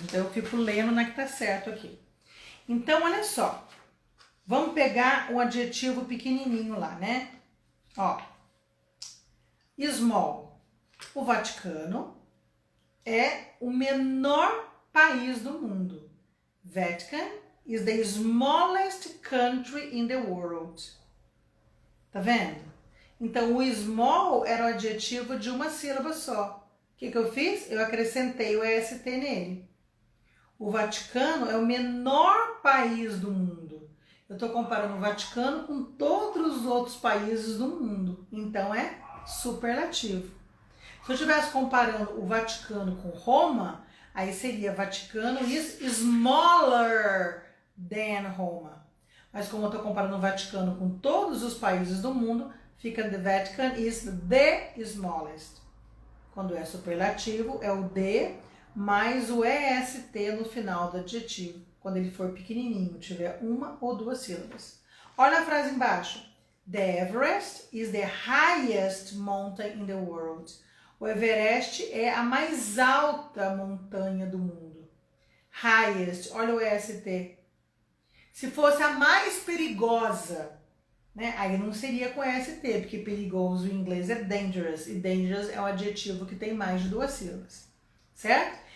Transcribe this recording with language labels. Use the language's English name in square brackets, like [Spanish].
[Portuguese] Então, eu fico lendo na que tá certo aqui. Então, olha só. Vamos pegar um adjetivo pequenininho lá, né? Ó. Small. O Vaticano é o menor país do mundo. [English] Vatican is the smallest country in the world. [Portuguese] Tá vendo? Então, o small era o adjetivo de uma sílaba só. O que eu fiz? Eu acrescentei o EST nele. O Vaticano é o menor país do mundo. Eu estou comparando o Vaticano com todos os outros países do mundo. Então, é superlativo. Se eu estivesse comparando o Vaticano com Roma, aí seria Vaticano [English] is smaller than Roma. [Portuguese] Mas como eu estou comparando o Vaticano com todos os países do mundo, fica [English] the Vatican is the smallest. [Portuguese] Quando é superlativo, é o the mais o EST no final do adjetivo. Quando ele for pequenininho, tiver 1 ou 2 sílabas. Olha a frase embaixo. [English] The Everest is the highest mountain in the world. [Portuguese] O Everest é a mais alta montanha do mundo. Highest, olha o EST. Se fosse a mais perigosa, né? Aí não seria com EST, porque perigoso em inglês é dangerous. E dangerous é um adjetivo que tem mais de 2 sílabas. Certo?